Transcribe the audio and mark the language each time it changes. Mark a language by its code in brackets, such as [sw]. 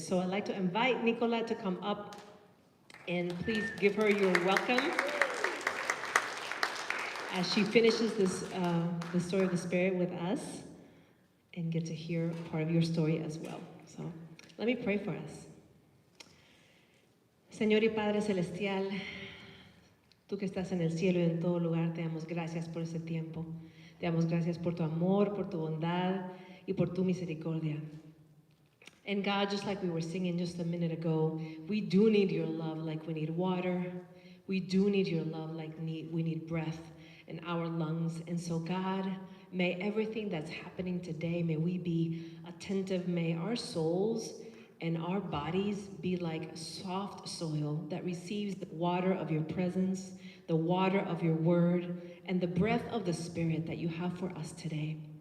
[en] So I'd like to invite Nicola to come up, and please give her your welcome as she finishes this the story of the Spirit with us and get to hear part of your story as well. So let me pray for us. [es] Señor y Padre Celestial, tú que estás en el cielo y en todo lugar, te damos gracias por este tiempo. Te damos gracias por tu amor, por tu bondad y por tu misericordia. [en] And God, just like we were singing just a minute ago, we do need your love like we need water. We do need your love like we need breath in our lungs. And so God, may everything that's happening today, may we be attentive. May our souls and our bodies be like soft soil that receives the water of your presence, the water of your word, and the breath of the Spirit that you have for us today.